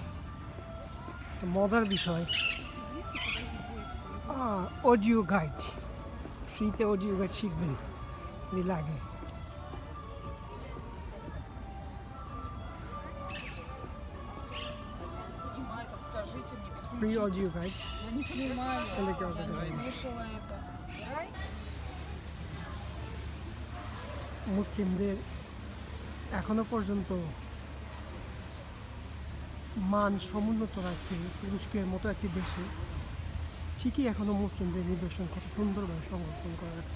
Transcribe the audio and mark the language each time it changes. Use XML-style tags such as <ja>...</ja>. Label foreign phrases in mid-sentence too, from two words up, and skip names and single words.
<bn>মজার বিষয় অডিও গাইড, ফ্রিতে অডিও গাইড শিখবেন যদি লাগে। ফ্রি অডিও গাইড।</bn> <ru>Я не понимаю, я не слышала это.</ru> <bn>মুসলিমদের এখনো পর্যন্ত মান সমুন্নত রাখতে তুরস্কের মতো একটি দেশে ঠিকই এখনও মুসলিমদের নিদর্শন কত সুন্দরভাবে সংরক্ষণ করা রাখছে।</bn>